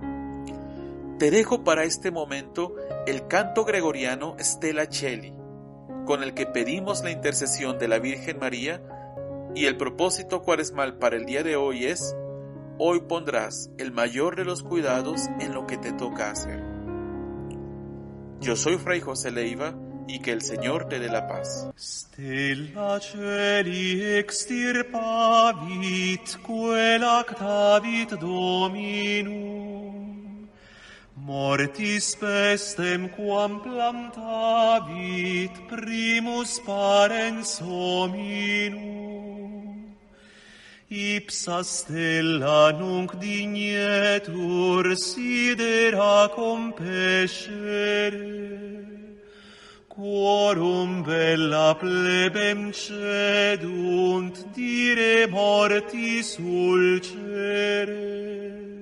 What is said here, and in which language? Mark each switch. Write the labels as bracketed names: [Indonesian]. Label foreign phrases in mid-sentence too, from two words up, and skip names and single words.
[Spanish] Te dejo para este momento el canto gregoriano Stella Cieli, con el que pedimos la intercesión de la Virgen María, y el propósito cuaresmal para el día de hoy es: hoy pondrás el mayor de los cuidados en lo que te toca hacer. Yo soy Fray José Leiva, y que el Señor te dé la paz. [Latin] Stella Cieli extirpavit quelactavit Dominum, mortis pestem quam plantavit primus parens hominum, ipsa stella nunc dignetur sidera compescere, quorum bella plebem cedunt dire mortis ulcere.